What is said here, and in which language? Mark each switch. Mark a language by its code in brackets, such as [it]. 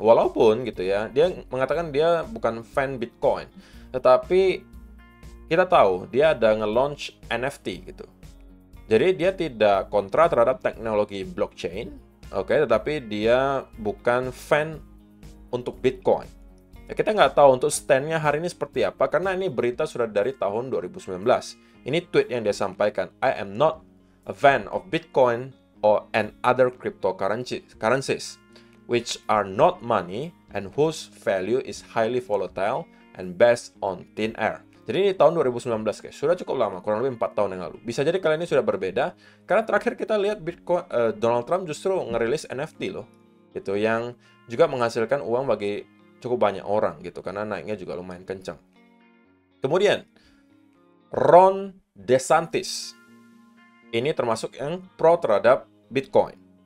[id] Walaupun gitu ya, dia mengatakan dia bukan fan Bitcoin, tetapi kita tahu dia ada nge-launch NFT gitu. Jadi dia tidak kontra terhadap teknologi blockchain, oke, tetapi dia bukan fan untuk Bitcoin. Ya, kita nggak tahu untuk stand-nya hari ini seperti apa, karena ini berita sudah dari tahun 2019. Ini tweet yang dia sampaikan, [en] I am not a fan of Bitcoin or and other cryptocurrencies, which are not money and whose value is highly volatile and based on thin air. [id] Jadi ini tahun 2019 guys, sudah cukup lama, kurang lebih 4 tahun yang lalu. Bisa jadi kali ini sudah berbeda, karena terakhir kita lihat Bitcoin, Donald Trump justru ngerilis NFT loh, gitu, yang juga menghasilkan uang bagi cukup banyak orang gitu, karena naiknya juga lumayan kencang. Kemudian Ron DeSantis, ini termasuk yang pro terhadap Bitcoin.